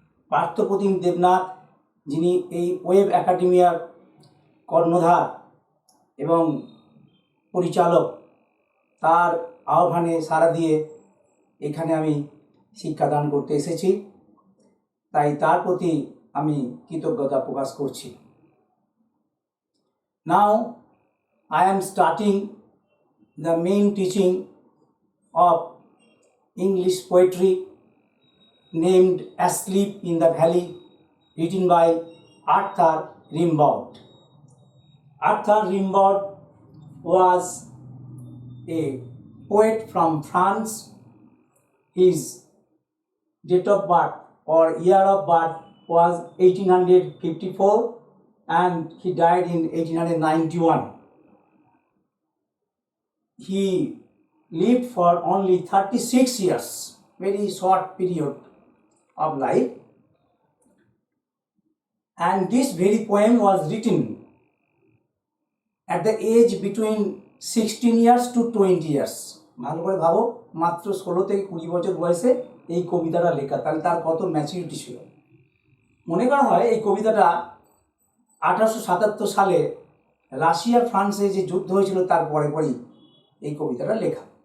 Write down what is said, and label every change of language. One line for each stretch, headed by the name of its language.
Bangla: পার্থপ্রতিম দেবনাথ, যিনি এই ওয়েব একাডেমিয়ার কর্ণধার এবং পরিচালক, তার আহ্বানে সাড়া দিয়ে এখানে আমি শিক্ষাদান করতে এসেছি, তাই তার প্রতি আমি কৃতজ্ঞতা প্রকাশ করছি।
English: Now I am starting the main teaching of English poetry named Asleep in the Valley, written by Arthur Rimbaud. Arthur Rimbaud was a poet from France. His date of birth or year of birth was 1854 and he died in 1891. He lived for only 36 years, very short period of life, and this very poem was written at the age between 16 years to 20 years.
Bangla: ভালো করে ভাবো, মাত্র 16 থেকে 20 বছর বয়সে এই কবিতাটা লেখা, তাহলে তার কত ম্যাচুরিটি ছিল। মনে করা হয় এই কবিতাটা 1877 সালে রাশিয়া ফ্রান্সে যে যুদ্ধ হয়েছিল তার পরে পরেই এই কবিতাটা লেখা।